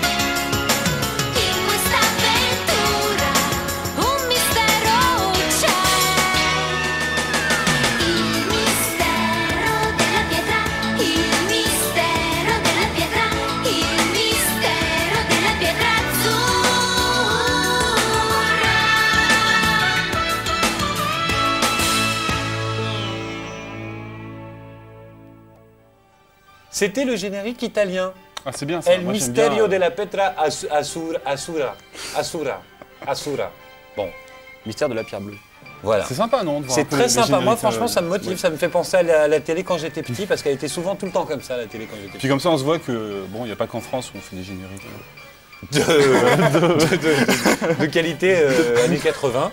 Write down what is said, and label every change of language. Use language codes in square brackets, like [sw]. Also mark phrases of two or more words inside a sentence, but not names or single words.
[it] In questa avventura un mistero c'è. Il mistero della pietra, il mistero della pietra, il mistero della pietra azzurra. [fr] C'était le générique italien. Ah, c'est bien ça. [it] El [fr] Moi, j'aime [it] misterio [fr] bien, [it] della pietra Asura. [fr] Bon, Mystère de la pierre bleue. voilà. C'est sympa, non de voir un C'est peu très les sympa. Moi, génériques, franchement, ça me motive. ouais. Ça me fait penser à la télé quand j'étais petit, parce qu'elle était souvent tout le temps comme ça, la télé quand j'étais Puis petit. comme ça, on se voit que, bon, il n'y a pas qu'en France où on fait des génériques. De qualité années 80.